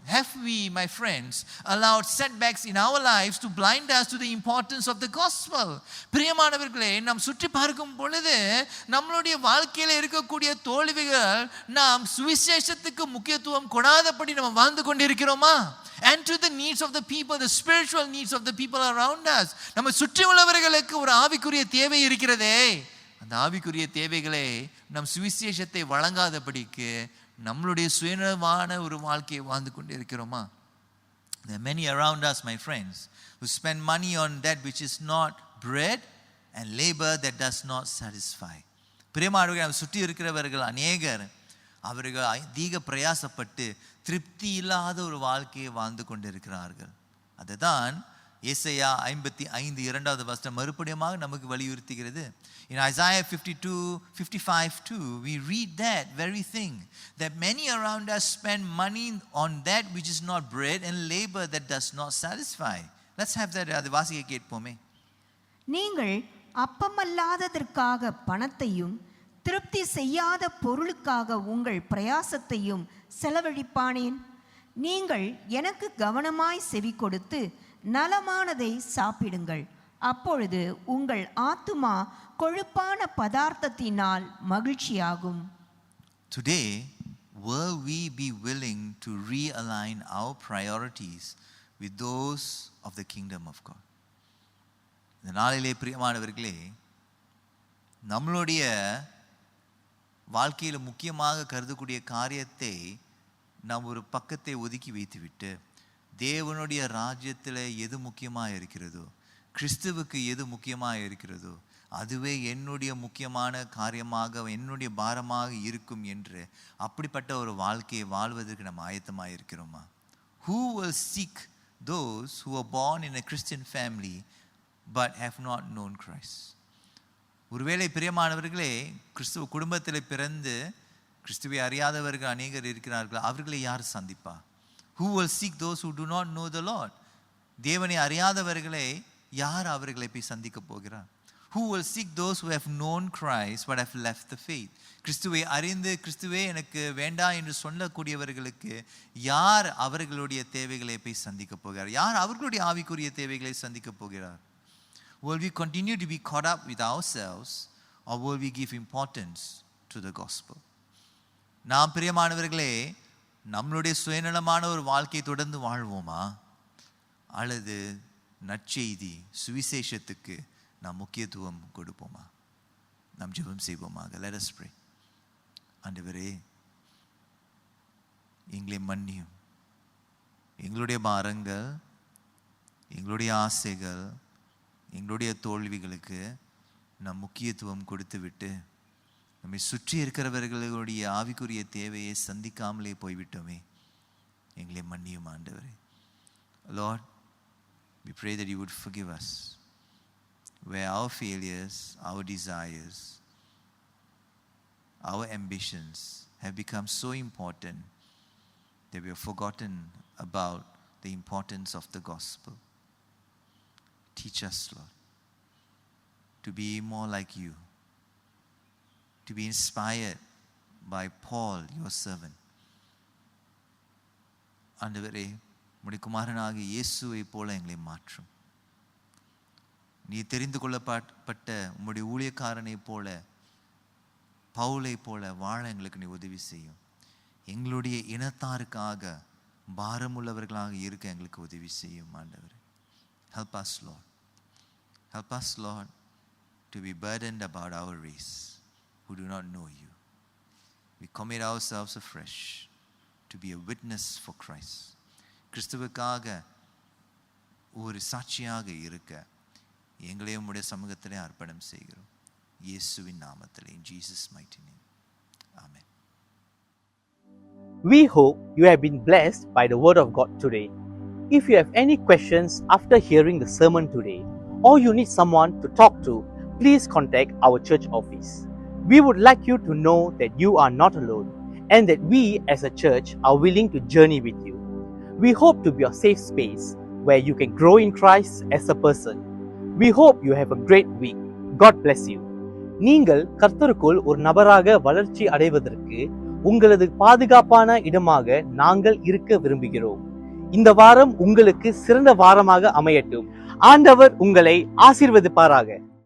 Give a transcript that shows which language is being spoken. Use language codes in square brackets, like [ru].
[en] Have we, my friends, allowed setbacks in our lives to blind us to the importance of the gospel? [ta] பிரியமானவர்களே, நாம் சுற்றி பார்க்கும் பொழுது நம்மளுடைய வாழ்க்கையில இருக்கக்கூடிய தோல்விகள் நாம் சுவிசேஷத்துக்கு முக்கியத்துவம் கொடாதபடி நம்ம வாழ்ந்து கொண்டிருக்கிறோமா? [en] And to the needs of the people, the spiritual needs of the people around us. [ta] நம்ம சுற்றி உள்ளவர்களுக்கு ஒரு ஆவிக்குரிய தேவை இருக்கிறதே, அந்த ஆவிக்குரிய தேவைகளை நம் சுவிசேஷத்தை வழங்காதபடிக்கு நம்மளுடைய சுயநலமான ஒரு வாழ்க்கையை வாழ்ந்து கொண்டிருக்கிறோமா? [en] There are many around us, my friends, who spend money on that which is not bread and labor that does not satisfy. [ta] பிரியமானவர்களே, சுற்றி இருக்கிறவர்கள் அநேகர் அவர்கள் அதிக பிரயாசப்பட்டு திருப்தி இல்லாத ஒரு வாழ்க்கையை வாழ்ந்து கொண்டிருக்கிறார்கள். அதுதான் ஏசாயா 55:2 மறுபடியும் நமக்கு வலியுறுத்துகிறது. [en] In Isaiah 55:2 we read that very thing, that many around us spend money on that which is not bread and labor that does not satisfy. Let's have that. [ta] அது வாசிக்க கேட்போமே. நீங்கள் அப்பமல்லாததற்காக பணத்தையும் திருப்தி செய்யாத பொருளுக்காக உங்கள் பிரயாசத்தையும் செலவழிப்பானேன்? நீங்கள் எனக்கு கவனமாய் செவி கொடுத்து நலமானதை சாப்பிடுங்கள். அப்பொழுது உங்கள் ஆத்துமா கொழுப்பான பதார்த்தத்தினால் மகிழ்ச்சியாகும். [en] Today, will we be willing to realign our priorities with those of the kingdom of God? [ta] இந்த நாளிலே பிரியமானவர்களே, நம்மளுடைய வாழ்க்கையில் முக்கியமாக கருதக்கூடிய காரியத்தை நாம் ஒரு பக்கத்தை ஒதுக்கி வைத்துவிட்டு தேவனுடைய ராஜ்யத்தில் எது முக்கியமாக இருக்கிறதோ, கிறிஸ்துவுக்கு எது முக்கியமாக இருக்கிறதோ அதுவே என்னுடைய முக்கியமான காரியமாக, என்னுடைய பாரமாக இருக்கும் என்று அப்படிப்பட்ட ஒரு வாழ்க்கையை வாழ்வதற்கு நம்ம ஆயத்தமாக இருக்கிறோமா? [en] Who will seek those who are born in a Christian family but have not known Christ? [ta] ஒருவேளை பிரியமானவர்களே, கிறிஸ்துவ குடும்பத்தில் பிறந்து கிறிஸ்துவை அறியாதவர்கள் அநேகர் இருக்கிறார்கள். அவர்களை யார் சந்திப்பா? [en] Who will seek those who do not know the Lord? [ta] தேவனை அறியாதவர்களை யார் அவர்களை போய் சந்திக்க போகிறார்? [en] Who will seek those who have known Christ but have left the faith? [ta] கிறிஸ்துவை அறிந்து கிறிஸ்துவே எனக்கு வேண்டாம் என்று சொல்லக்கூடியவர்களுக்கு யார் அவர்களுடைய தேவைகளை போய் சந்திக்க போகிறார்? யார் அவர்களுடைய ஆவிக்குரிய தேவைகளை சந்திக்க போகிறார்? [en] Will we continue to be caught up with ourselves or will we give importance to the gospel? [ta] நாம் பிரியமானவர்களே, நம்மளுடைய சுயநலமான ஒரு வாழ்க்கையை தொடர்ந்து வாழ்வோமா, அல்லது நற்செய்தி சுவிசேஷத்துக்கு நாம் முக்கியத்துவம் கொடுப்போமா? நாம் ஜெபம் செய்வோமாக. [en] Let us pray. [ta] ஆண்டவரே, எங்களை மன்னியும். எங்களுடைய பாரங்கள், எங்களுடைய ஆசைகள், எங்களுடைய தோல்விகளுக்கு நாம் முக்கியத்துவம் கொடுத்து விட்டு நம்மை சுற்றி இருக்கிறவர்களுடைய ஆவிக்குரிய தேவையை சந்திக்காமலே போய்விட்டோமே. எங்களை மன்னியும் ஆண்டவரே. [en] Lord, we pray that you would forgive us where our failures, our desires, our ambitions have become so important that we have forgotten about the importance of the gospel. Teach us, Lord, to be more like you, to be inspired by Paul, your servant. [ta] ஆண்டவரே, உம்முடைய குமாரனாகிய இயேசுவை போல எங்களை மாற்றும். நீ தெரிந்து கொள்ளப்பட்ட உம்முடைய ஊழியக்காரனை போல, பவுலை போல வாழ எங்களுக்கு நீ உதவி செய்யும். எங்களுடைய இனத்தாருக்காக பாரமுள்ளவர்களாக இருக்க எங்களுக்கு உதவி செய்யும் ஆண்டவரே. [en] Help us, Lord. Help us, Lord, to be burdened about our race who do not know you. We commit ourselves afresh to be a witness for Christ. [ta] கிறிஸ்துவுக்காக ஒரு சாட்சியாக இருக்க எங்களையும் உம்முடைய சமூகத்திலே அர்ப்பணம் செய்கிறோம். இயேசுவின் நாமத்திலே, [en] in Jesus' mighty name. Amen. We hope you have been blessed by the word of God today. If you have any questions after hearing the sermon today, or you need someone to talk to, please contact our church office. We would like you to know that you are not alone and that we as a church are willing to journey with you. We hope to be a safe space where you can grow in Christ as a person. We hope you have a great week. God bless you. [ta] நீங்கள் கர்த்தருக்குள் ஒரு நபராக வளர்ச்சி அடைவதற்கு உங்களது பாதுகாப்பான இடமாக நாங்கள் இருக்க விரும்புகிறோம். இந்த வாரம் உங்களுக்கு சிறந்த வாரமாக அமையட்டும். ஆண்டவர் உங்களை ஆசீர்வதிப்பாராக.